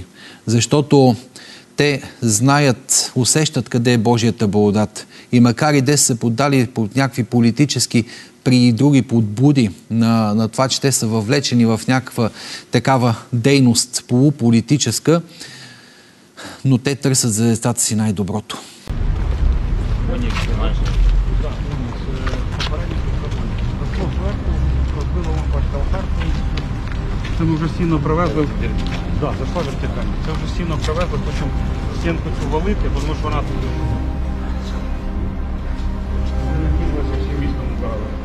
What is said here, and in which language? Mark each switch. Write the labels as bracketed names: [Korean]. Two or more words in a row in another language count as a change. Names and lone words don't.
[Bulgarian] Защото те знаят, усещат къде е Божията благодат. И макар и да са се поддали под някакви политически при други подбуди на това, че те са въвлечени в някаква такава дейност полуполитическа, но те търсят за децата си най-доброто. [Ukrainian] Це ми вже стіну привезли. Так, зайшла вертикально. Це вже стіну привезли, хочемо стінку цю валити, тому що вона тут не кинулася всім містом брали.